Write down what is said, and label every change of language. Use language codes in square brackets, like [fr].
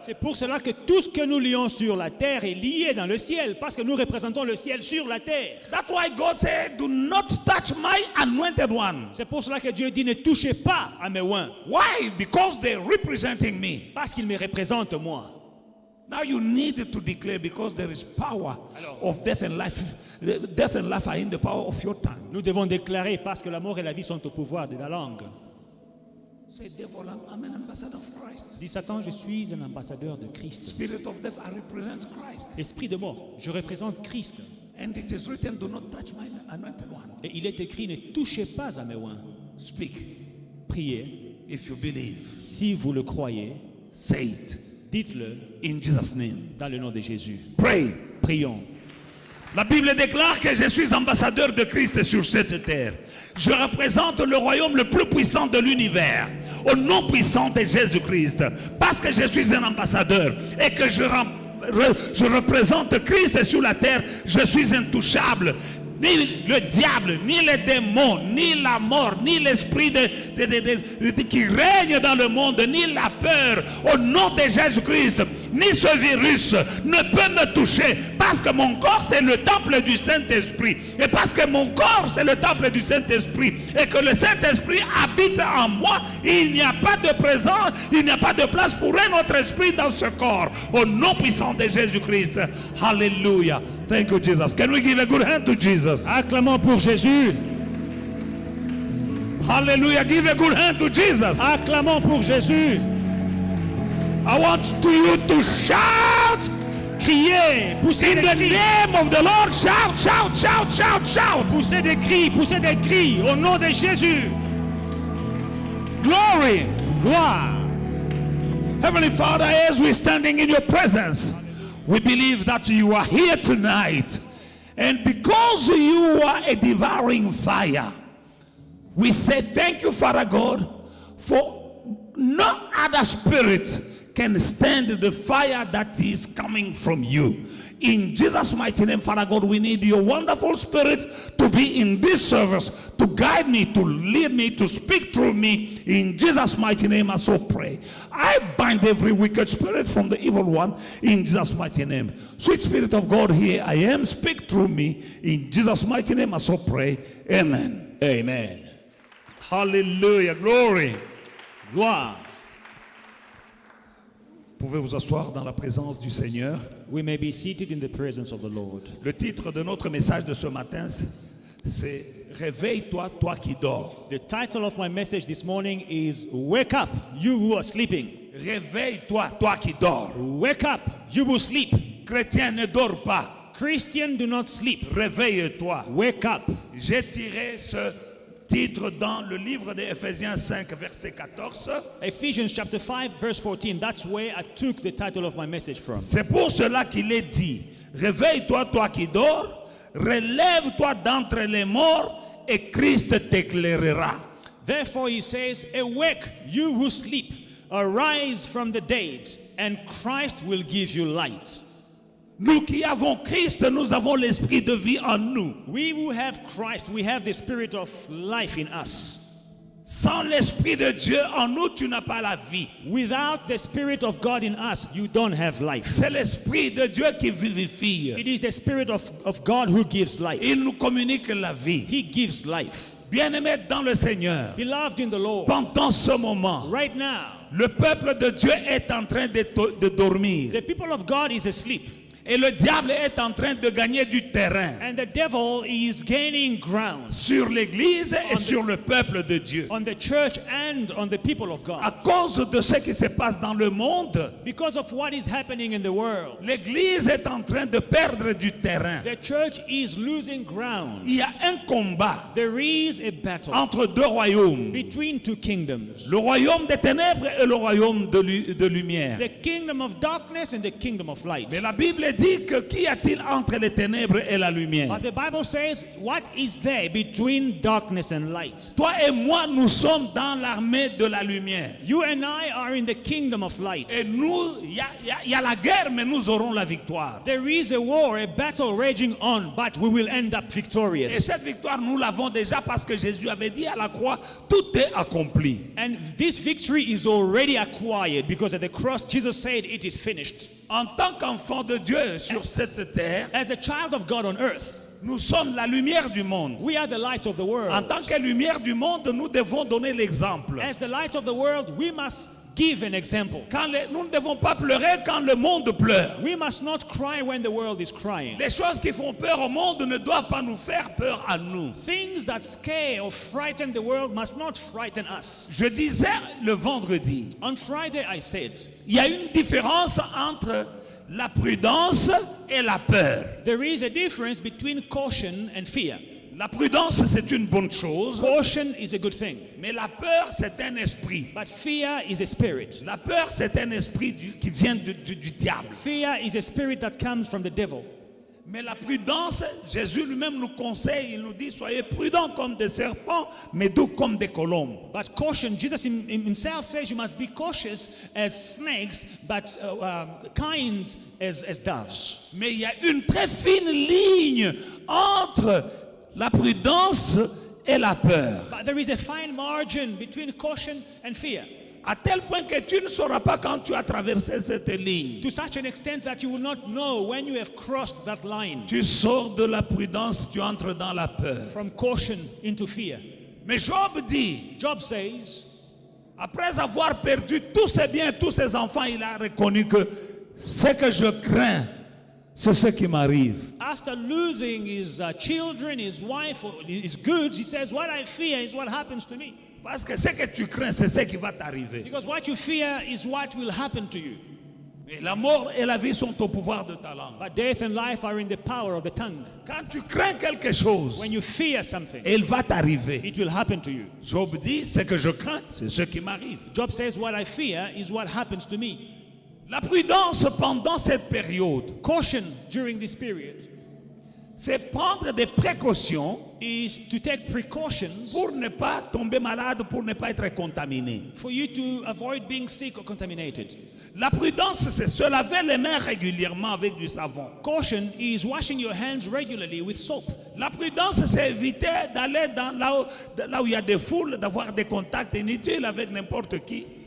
[fr] C'est pour cela que tout ce que nous lions sur la terre est lié dans le ciel, parce que nous représentons le ciel sur la terre. [en] That's why God said, do not touch my anointed one. [fr] C'est pour cela que Dieu dit, ne touchez pas à mes oins, [en] Why? Because they're representing me. [fr] parce qu'ils me représentent moi. [en] Now you need to declare, because there is power of death and life. Death and life are in the power of your tongue. [fr] Nous devons déclarer, parce que la mort et la vie sont au pouvoir de la langue. [en] Say, devil, I'm an ambassador of Christ. [fr] Dis Satan, je suis un ambassadeur de Christ. [en] Spirit of death, I represent Christ. [fr] Esprit de mort, je représente Christ. [en] And it is written, do not touch my anointed one. [fr] Et il est écrit, ne touchez pas à mes oins. [en] Speak. [fr] Priez, [en] If you believe, [fr] si vous le croyez, [en] say it [fr] dites-le [en] in Jesus' name. [fr] dans le nom de Jésus. [en] Pray. [fr] Prions. La Bible déclare que je suis ambassadeur de Christ sur cette terre. Je représente le royaume le plus puissant de l'univers, au nom puissant de Jésus-Christ. Parce que je suis un ambassadeur et que je représente Christ sur la terre, je suis intouchable. Ni le diable, ni les démons, ni la mort, ni l'esprit qui règne dans le monde, ni la peur, au nom de Jésus-Christ, ni ce virus ne peut me toucher, parce que mon corps c'est le temple du Saint-Esprit, et parce que mon corps c'est le temple du Saint-Esprit, et que le Saint-Esprit habite en moi, il n'y a pas de présence, il n'y a pas de place pour un autre esprit dans ce corps, au nom puissant de Jésus-Christ. [en] Hallelujah. Thank you, Jesus. Can we give a good hand to Jesus? [fr] Acclamons pour Jésus. [en] Hallelujah. Give a good hand to Jesus. [fr] Acclamons pour Jésus. [en] I want you to shout. [fr] Criez, poussez [en] In [fr] des [en] the [fr] cris. [en] name of the Lord, shout, shout, shout, shout, shout. [fr] Poussez des cris au nom de Jésus. [en] Glory. [fr] Gloire. [en] Heavenly Father, as we're standing in your presence, we believe that you are here tonight. And because you are a devouring fire, we say thank you, Father God, for no other spirit can stand the fire that is coming from you. In Jesus' mighty name, Father God, we need your wonderful spirit to be in this service, to guide me, to lead me, to speak through me. In Jesus' mighty name, I so pray. I bind every wicked spirit from the evil one in Jesus' mighty name. Sweet Spirit of God, here I am. Speak through me. In Jesus' mighty name, I so pray. Amen. Amen. Hallelujah. Glory. [fr] Gloire. Vous pouvez vous asseoir dans la présence du Seigneur. [en] We may be seated in the presence of the Lord. [fr] Le titre de notre message de ce matin, c'est Réveille-toi, toi qui dors. [en] The title of my message this morning is Wake Up, You Who Are Sleeping. [fr] Réveille-toi, toi qui dors. [en] Wake up, you will sleep. [fr] Chrétien, ne dors pas. [en] Christian, do not sleep. [fr] Réveille-toi. [en] Wake up. [fr] J'ai tiré titre dans le livre d'Éphésiens 5, verset 14. [en] Ephesians chapter 5, verse 14. That's where I took the title of my message from. [fr] C'est pour cela qu'il est dit, réveille-toi, toi qui dors, relève-toi d'entre les morts et Christ t'éclairera. [en] Therefore he says, awake, you who sleep, arise from the dead, and Christ will give you light. [fr] Nous qui avons Christ, nous avons l'esprit de vie en nous. [en] We who have Christ, we have the spirit of life in us. [fr] Sans l'esprit de Dieu en nous, tu n'as pas la vie. [en] Without the spirit of God in us, you don't have life. [fr] C'est l'esprit de Dieu qui vivifie. [en] It is the spirit of God who gives life. [fr] Il nous communique la vie. [en] He gives life. [fr] Bien-aimés dans le Seigneur, [en] Beloved in the Lord, [fr] pendant ce moment, [en] right now, [fr] le peuple de Dieu est en train de dormir. [en] the people of God is asleep. [fr] Et le diable est en train de gagner du terrain [en] And the devil is gaining ground [fr] sur l'Église et sur le peuple de Dieu. [en] on the church and on the people of [fr] À [en] God. [fr] cause de ce qui se passe dans le monde, [en] Because of what is happening in the world, [fr] l'Église est en train de perdre du terrain. [en] the church is losing ground. [fr] Il y a un combat [en] There is a battle [fr] entre deux royaumes. [en] between two kingdoms. [fr] Le royaume des ténèbres et le royaume de lumière. [en] The kingdom of darkness and the kingdom of light. [fr] Mais la Bible dit que qu'y a-t-il entre les ténèbres et la lumière? [en] But the Bible says, what is there between darkness and light? [fr] Toi et moi, nous sommes dans l'armée de la lumière. [en] You and I are in the kingdom of light. [fr] Et nous, il y a la guerre, mais nous aurons la victoire. [en] There is a war, a battle raging on, but we will end up [fr] Et [en] victorious. [fr] cette victoire, nous l'avons déjà parce que Jésus avait dit à la croix, tout est accompli. [en] And this victory is already acquired because at the cross, Jesus said, it is finished. [fr] En tant qu'enfant de Dieu sur cette terre, [en] As a child of God on earth, [fr] nous sommes la lumière du monde. [en] we are the light of the [fr] En [en] world. [fr] tant que lumière du monde, nous devons donner l'exemple. [en] As the light of the world, we must give an example. [fr] Nous ne devons pas pleurer quand le monde pleure. [en] We must not cry when the world is crying. [fr] Les choses qui font peur au monde ne doivent pas nous faire peur à nous. [en] Things that scare or frighten the world must not frighten us. [fr] Je disais le vendredi, [en] On Friday, I said, [fr] il y a une différence entre la prudence et la peur. [en] there is a difference between caution and fear. [fr] La prudence, c'est une bonne chose, [en] Caution is a good thing, [fr] mais la peur, c'est un esprit. [en] but fear is a spirit. [fr] La peur, c'est un esprit qui vient du diable. [en] Fear is a spirit that comes from the devil. [fr] Mais la prudence, Jésus lui-même nous conseille, il nous dit, soyez prudents comme des serpents, mais doux comme des colombes. [en] But caution, Jesus himself says you must be cautious as snakes, but kind as doves. [fr] Mais il y a une très fine ligne entre la prudence et la peur. [en] But there is a fine margin between caution and fear, [fr] À tel point que tu ne sauras pas quand tu as traversé cette ligne. [en] to such an extent that you will not know when you have crossed that line [fr] Tu sors de la prudence, tu entres dans la peur. [en] from caution into fear. [fr] Mais Job dit, [en] Job says, [fr] après avoir perdu tous ses biens, tous ses enfants, il a reconnu que ce que je crains, c'est ce qui m'arrive. [en] after losing his children, his wife, his goods, he says, what I fear is what happens to me. [fr] Parce que ce que tu crains, c'est ce qui va t'arriver. [en] Because what you fear is what will happen to you. [fr] Et la mort et la vie sont au pouvoir de ta langue. [en] But death and life are in the power of the tongue. [fr] Quand tu crains quelque chose, [en] When you fear something, [fr] il va t'arriver. [en] it will happen to you. [fr] Job dit, ce que je crains, c'est ce qui m'arrive. [en] Job says, what I fear is what happens to me. [fr] La prudence pendant cette période, [en] Caution during this period [fr] c'est prendre des précautions [en] is to take precautions [fr] pour ne pas tomber malade, pour ne pas être contaminé. [en] for you to avoid being sick or contaminated. [fr] La prudence, c'est se laver les mains régulièrement avec du savon. [en] Caution is washing your hands regularly with soap. [fr] La prudence, c'est éviter d'aller là où il y a des foules, d'avoir des contacts inutiles avec n'importe qui.